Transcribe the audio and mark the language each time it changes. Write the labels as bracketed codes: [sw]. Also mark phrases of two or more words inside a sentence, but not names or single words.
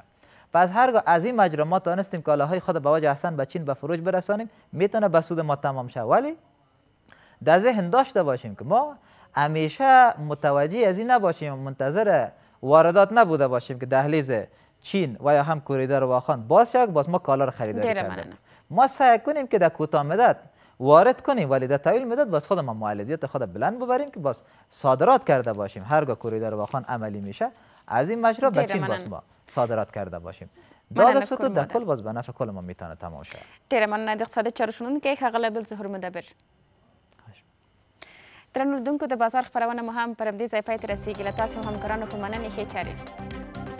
[fa] پس هرگاه از این مجرا ما تانستیم کالاهای خود به وجه احسن به چین به فروش برسانیم میتونه به سود ما تمام شه ولی در ذهن داشته باشیم که ما همیشه متوجه از این نباشیم منتظر واردات نبوده باشیم که دهلیز چین و یا هم کوریدور واخان باز شد باز ما کالا رو خریداری کردیم. ما سعی کنیم که در کوتاه مدت وارد کنیم ولی در طویل مدت باز خود ما مولدیت خود بلند ببریم که باز صادرات کرده باشیم. هرگاه کوریدور واخان عملی میشه از این مجرا به چین باز ما صادرات کرده باشیم. داد ستود در کل باز به نفع کل ما میتونه تمام شه. [ps] ډیره مننه د اقتصادي چارو شنونکی ښاغلی بلظهور مدبر. درنو لیدونکو د بازار خپرونه مو هم پر همدې ځای پای ته رسیږي. له تاسو همکارانو په مننې ښې چارې.